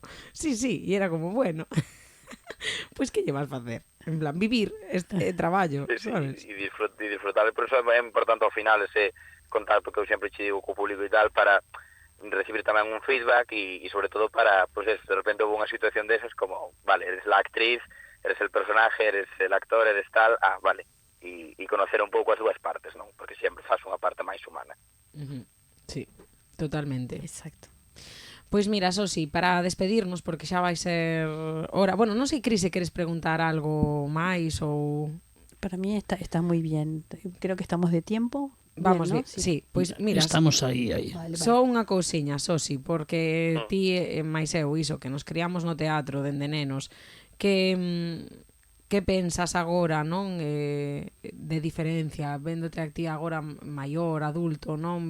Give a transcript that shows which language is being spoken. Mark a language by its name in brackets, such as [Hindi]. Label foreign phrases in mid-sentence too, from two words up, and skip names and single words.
[Galician] Sí, e era como, bueno, pois que lle vas facer? En plan, vivir este traballo, sabes? E disfrutar, [Spanish] por eso [Galician] é importante ao final ese contacto que eu sempre che digo co público e tal, para recibir tamén un feedback e sobre todo para, [Spanish] pues de repente hubo [Galician] unha situación desas como, vale, [Spanish] eres la actriz, eres el personaje, eres el actor, [Galician] eres tal, vale, e conocer un pouco as dúas partes, non? Porque sempre faz unha parte máis humana. Sí, totalmente. Exacto. Pois mira, Sosi, para despedirnos, porque xa vai ser hora, bueno, non sei, Cris, se queres preguntar algo máis ou... [Spanish] Para mí está muy bien. Creo que estamos de tiempo. Vamos bien, bien, ¿no? [Galician] sí, pois mira, Estamos aí. Vale. só unha cousiña, Sosi, porque ti e máis eu iso, que nos criamos no teatro dende nenos, que pensas agora, non? De diferencia, véndote a ti agora maior, adulto, non?